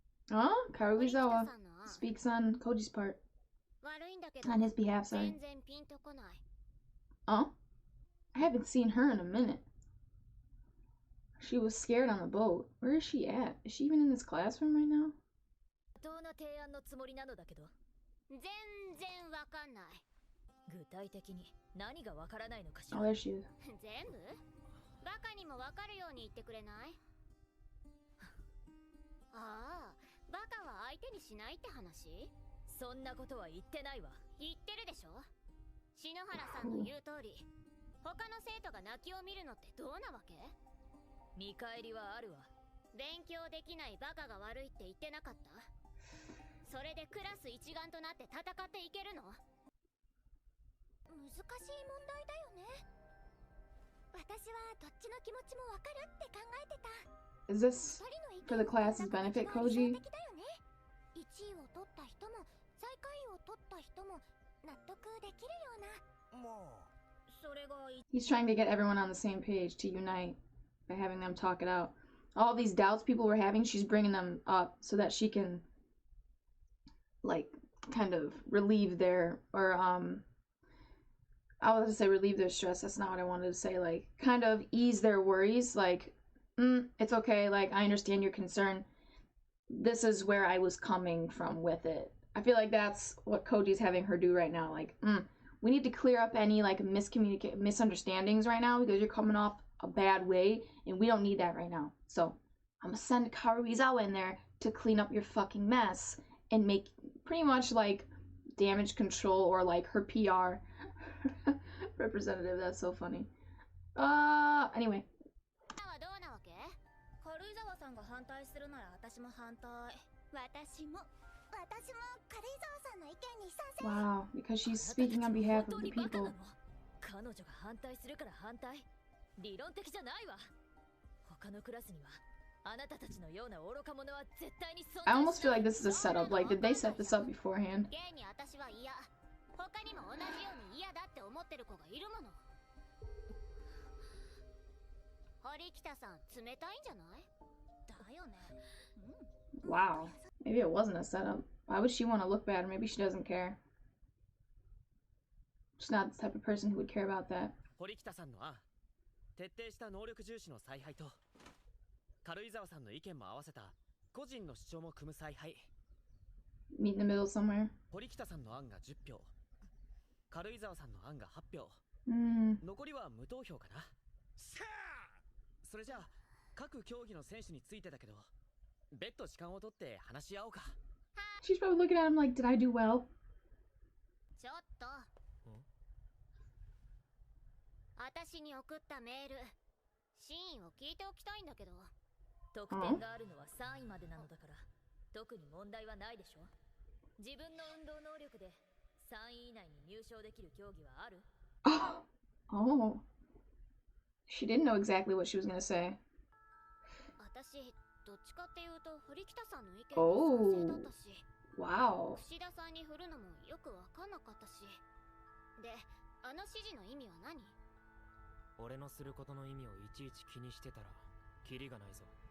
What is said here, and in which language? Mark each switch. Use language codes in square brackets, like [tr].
[en] Huh? Karuizawa speaks on Koji's part. [ja] 悪いんだけど [en] On his behalf, sorry. [ja] 全然ピンとこない。 Oh? [en] I haven't seen her in a minute. She was scared on the boat. Where is she at? Is she even in this classroom right now? [ja] 当な提案のつもりなのだけど。全然わかんない。具体的に何がわからないのかしら。 [en] Oh, there she is. [ja] 全部バカにもわかるように言ってくれない？ああ、バカは相手にしないって話？そんなことは言ってないわ。言ってるでしょ。篠原さんの言う通り、他の生徒が泣きを見るのってどうなわけ？見返りはあるわ。勉強できないバカが悪いって言ってなかった？それでクラス一丸となって戦っていけるの？難しい問題だよね。私はどっちの気持ちもわかるって考えてた。 [en] Is this for the class's benefit, Koji? [ja] 1位を取った人も最下位を取った人も納得できるような。まあそれが [en] He's trying to get everyone on the same page to unite by having them talk it out. All these doubts people were having, she's bringing them up so that she can, like, kind of relieve their, or, I was to say relieve their stress. That's not what I wanted to say. Like, kind of ease their worries. Like, it's okay. Like, I understand your concern. This is where I was coming from with it. I feel like that's what Koji's having her do right now. Like, we need to clear up any, like, misunderstandings right now because you're coming off a bad way, and we don't need that right now. So, I'm gonna send Karuizawa in there to clean up your fucking mess and make pretty much, like, damage control or, like, her PR representative. That's so funny. Anyway. [ja] はどうなわけ？軽井沢さんが反対するなら私も反対。私も軽井沢さんの意見に賛成。 [en] Wow, because she's speaking on behalf of the people. [ja] 彼女が反対するから反対？理論的じゃないわ。他のクラスにはあなたたちのような愚か者は絶対に存在しない。 [en] I almost feel like this is a setup. Like, did they set this up beforehand? [ja] 現に私は嫌。他にも同じように嫌だって思ってる子がいるもの。堀北さん、冷たいんじゃない？だよね。 [en] Wow. Maybe it wasn't a setup. Why would she want to look bad? Or maybe she doesn't care. She's not the type of person who would care about that. [ja] 堀北さんの案、徹底した能力重視の采配と軽井沢さんの意見も合わせた個人の主張も組む采配。 [en] Meet in the middle somewhere. [ja] 堀北さんの案が10票、軽井沢さんの案が8票、 残りは無投票かな。それじゃあ各競技の選手についてだけど、別途時間を取って話し合おうか。 [en] She's probably looking at him like, did I do well? [ja] ちょっと。私に送ったメール、真意を聞いておきたいんだけど。得点があるのは3位までなのだから、特に問題はないでしょ。自分の運動能力で3位以内に入賞できる競技はある？ Oh. [en] She didn't know exactly what she was gonna say. [ja] 私、どっちかっていうと堀北さんの意見に賛成だったし、 Wow. 串田さんに振るのもよくわかんなかったし。で、あの指示の意味は何？俺のすることの意味をいちいち気にしてたらキリがないぞ。